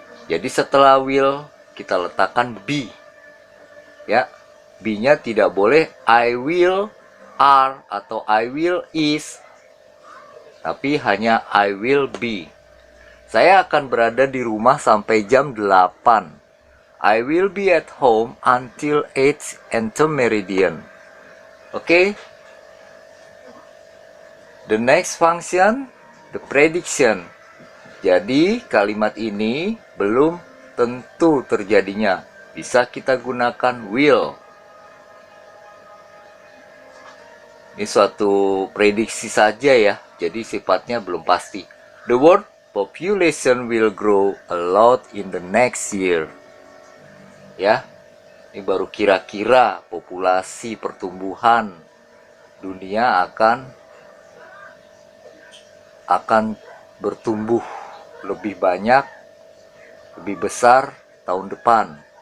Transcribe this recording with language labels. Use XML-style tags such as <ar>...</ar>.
<id>Jadi setelah will kita letakkan be. Ya, be-nya tidak boleh</id> <en>I will are</en> <id>atau</id> <en>I will is.</en> <id>Tapi hanya</id> <en>I will be.</en> <id>Saya akan berada di rumah sampai jam 8.</id> <en>I will be at home until 8 meridian.</en> <id>Oke?</id> <en>The next function, the prediction.</en> <id>Jadi kalimat ini belum tentu terjadinya. Bisa kita gunakan will. Ini suatu prediksi saja ya. Jadi sifatnya belum pasti.</id> <en>The world population will grow a lot in the next year.</en> <id>Ya. Ini baru kira-kira populasi pertumbuhan dunia akan bertumbuh lebih banyak, lebih besar tahun depan.</id>